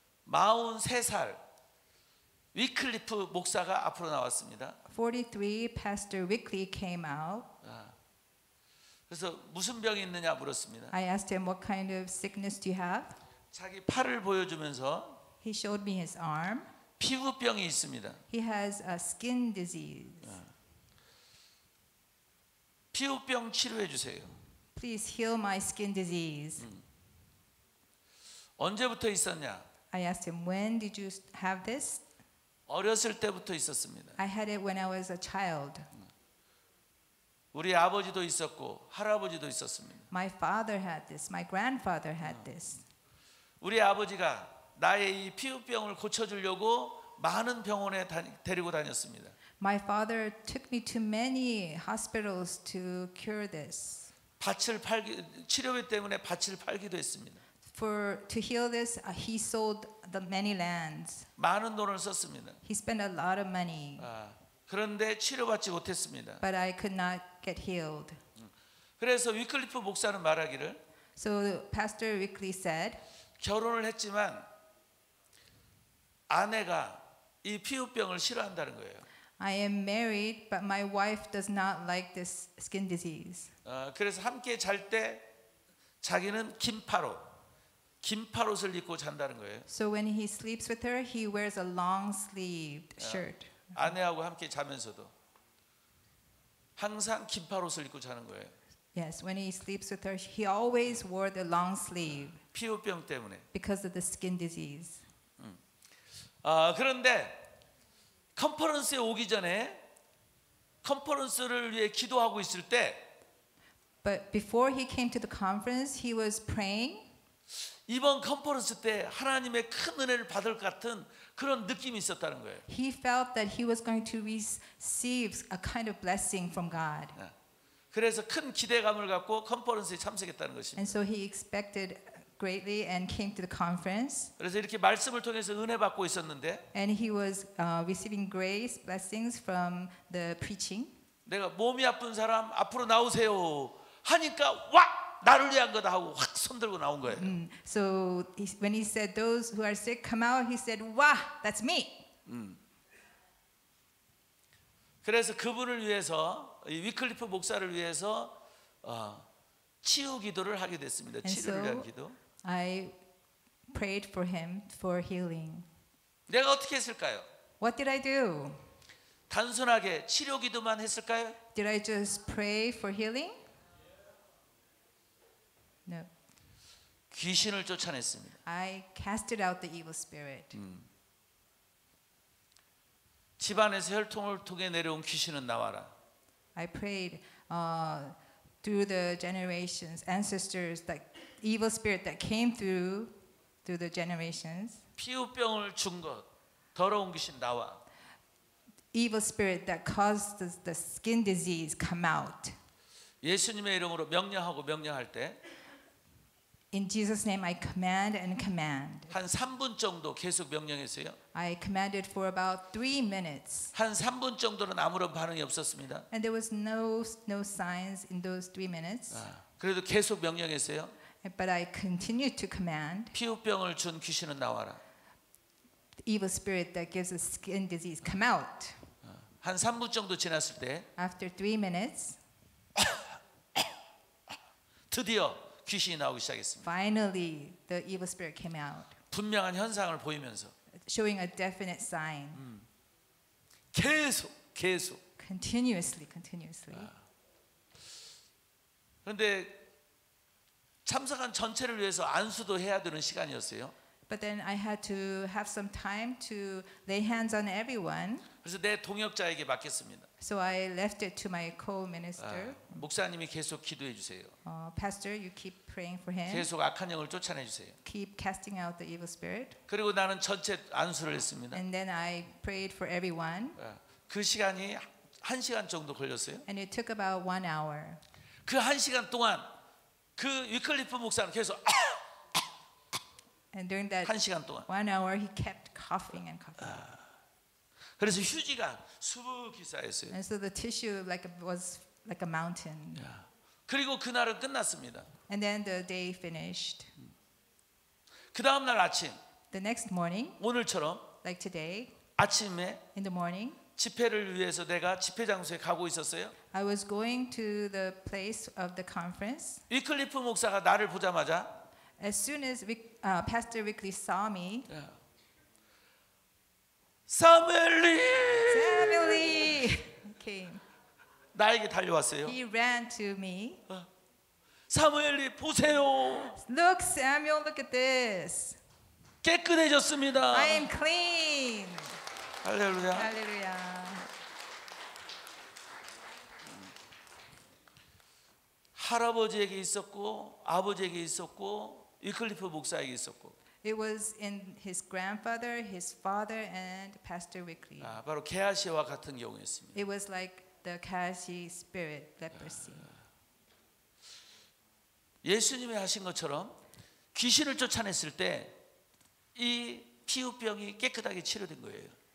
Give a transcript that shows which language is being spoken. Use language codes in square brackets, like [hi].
[ko] 43살 위클리프 목사가 앞으로 나왔습니다. [en] 43, Pastor Wickley came out. [ko] 그래서 무슨 병이 있느냐 물었습니다. [en] I asked him, what kind of sickness do you have? [ko] 자기 팔을 보여주면서 [en] He showed me his arm. [ko] 피부병이 있습니다. [en] He has a skin disease. [ko] 피부병 치료해 주세요. [en] Please heal my skin disease. [ko] 언제부터 있었냐? [en] I asked him, when did you have this? [ko] 어렸을 때부터 있었습니다. [en] I had it when I was a child. [ko] 우리 아버지도 있었고 할아버지도 있었습니다. [en] My father had this. My grandfather had this. [ko] 우리 아버지가 나의 이 피부병을 고쳐주려고 많은 병원에 데리고 다녔습니다. [en] My father took me to many hospitals to cure this. [ko] 치료비 때문에 밭을 팔기도 했습니다. [en] To heal this, he sold the many lands. [ko] 많은 돈을 썼습니다. [en] He spent a lot of money. [ko] 그런데 치료받지 못했습니다. [en] but I could not get healed. [ko] 그래서 위클리프 목사는 말하기를 [en] So Pastor Wickley said, [ko] 결혼을 했지만 아내가 이 피부병을 싫어한다는 거예요. [en] I am married, but my wife does not like this skin disease. [ko] 그래서 함께 잘 때 자기는 긴팔옷을 입고 잔다는 거예요. [en] So when he sleeps with her, he wears a long-sleeved shirt. [ko] 아내하고 함께 자면서도 항상 긴팔옷을 입고 자는 거예요. [en] Yes, when he sleeps with her, he always wore the long sleeve [ko] 피부병 때문에. [en] because of the skin disease. [ko] 그런데 컨퍼런스에 오기 전에 컨퍼런스를 위해 기도하고 있을 때 [en] But before he came to the conference, he was praying. [ko] 이번 컨퍼런스 때 하나님의 큰 은혜를 받을 것 같은 그런 느낌이 있었다는 거예요. [en] He felt that he was going to receive a kind of blessing from God. [ko] 그래서 큰 기대감을 갖고 컨퍼런스에 참석했다는 것입니다. [en] And so he expected greatly and came to the conference. [ko] 그래서 이렇게 말씀을 통해서 은혜 받고 있었는데 [en] And he was receiving grace, blessings from the preaching. [ko] 내가 몸이 아픈 사람 앞으로 나오세요 하니까 와! 나를 위한 거다 하고 확 손들고 나온 거예요. [en] So when he said those who are sick come out, he said, "Wow, that's me." [ko] 그래서 그분을 위해서 이 위클리프 목사를 위해서 치유 기도를 하게 됐습니다. [en] And [ko] 치료를 위한 [en] so [ko] 기도. [en] I prayed for him for healing. [ko] 내가 어떻게 했을까요? [en] What did I do? [ko] 단순하게 치료 기도만 했을까요? [en] Did I just pray for healing? No. [ko] 귀신을 쫓아냈습니다. [en] I casted out the evil spirit. [ko] 집안에서 혈통을 통해 내려온 귀신은 나와라. [en] I prayed through the generations, ancestors, that evil spirit that came through the generations. [ko] 피부병을 준 것, 더러운 귀신 나와. [en] Evil spirit that caused the skin disease come out. [ko] 예수님의 이름으로 명령하고 명령할 때 [en] In Jesus' name, I command and command. [ko] 한 3분 정도 계속 명령했어요. [en] I commanded for about 3 minutes, [ko] 한 3분 정도는 아무런 반응이 없었습니다. [en] and there was no signs in those 3 minutes. [ko] 그래도 계속 명령했어요. [en] But I continued to command. [ko] 피부병을 준 귀신은 나와라. [en] The evil spirit that gives us skin disease, come out. [ko] 한 3분 정도 지났을 때 [en] After 3 minutes, [ko] 드디어 귀신이 나오기 시작했습니다. [en] finally the evil spirit came out, [ko] 분명한 현상을 보이면서 [en] showing a definite sign. [ko] 계속 [en] Continuously. [ko] 그런데 참석한 전체를 위해서 안수도 해야 되는 시간이었어요. [en] But then I had to have some time to lay hands on everyone. [ko] 그래서 내 동역자에게 맡겼습니다. [en] So I left it to my co-minister. [ko] 목사님이 계속 기도해 주세요. [en] Pastor, you keep praying for him. [ko] 계속 악한 영을 쫓아내 주세요. [en] Keep casting out the evil spirit. [ko] 그리고 나는 전체 안수를 했습니다. [en] And then I prayed for everyone. [ko] 그 시간이 1시간 정도 걸렸어요. [en] And it took about 1 hour. [ko] 그 1시간 동안 그 위클리프 목사는 계속 [en] And during that [ko] 1시간 동안 [en] 1 hour, he kept coughing and coughing. [ko] 그래서 휴지가 수북히 쌓였어요. [en] And so the tissue was like a mountain. [ko] 그리고 그날은 끝났습니다. [en] And then the day finished. [ko] 그 다음 날 아침 [en] The next morning, [ko] 오늘처럼 [en] like today, [ko] 아침에 [en] in the morning, [ko] 집회를 위해서 내가 집회 장소에 가고 있었어요. [en] I was going to the place of the conference. [ko] 위클리프 목사가 나를 보자마자 [en] As soon as Pastor Wickley saw me, [ko] 사무엘리 [en] Samuel came. [ko] 나에게 달려왔어요. [en] He ran to me. [ko] 사무엘리 보세요. [en] Look, Samuel, look at this. [ko] 깨끗해졌습니다. [en] I am clean. [ko] 할렐루야. [en] Hallelujah. [ko] 할아버지에게 있었고 아버지에게 있었고 위클리프 목사에게 있었고 [en] It was in his grandfather, his father, and Pastor Wickley. [ko] 바로 게하시와 같은 경우였습니다. [en] It was like the Kashi spirit, leprosy. [ko] 예수님이 하신 것처럼 귀신을 쫓아냈을 때 이 피부병이 깨끗하게 치료된 거예요.